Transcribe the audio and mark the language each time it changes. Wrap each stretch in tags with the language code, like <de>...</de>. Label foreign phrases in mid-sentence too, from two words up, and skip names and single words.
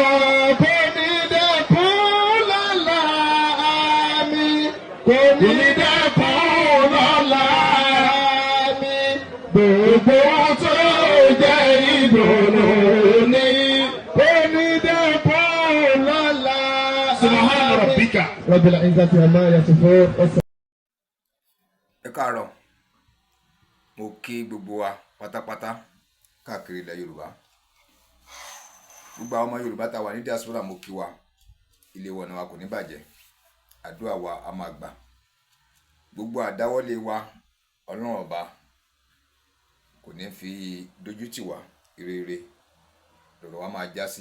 <yo>Kò ní dẹ́kun lọ́la. Àmì. Kò ní dẹ́kun lọ́la. Àmì. Gbogbo tó jẹ́ ìdùnnú ní. Kò ní dẹ́kun lọ́la.</yo> <ar>سبحان ربك. رب العزة عما يصفون.</ar> <yo>Ẹ káàárọ̀, mo kí gbogbo wa pátápátá káàkiri ilẹ̀ Yorùbá. Gbogbo àwọn ọmọ Yorùbá tá wà ní diaspora mo kí wa. Ilé wọn wa kò ní bàjẹ́. Àdúrà wa a máa gbà. Gbogbo àdáwọ́lé wa Ọlọ́run ọba kò ní fi dojú tì wá ire lọ́rọ̀ wa máa já sí.</yo>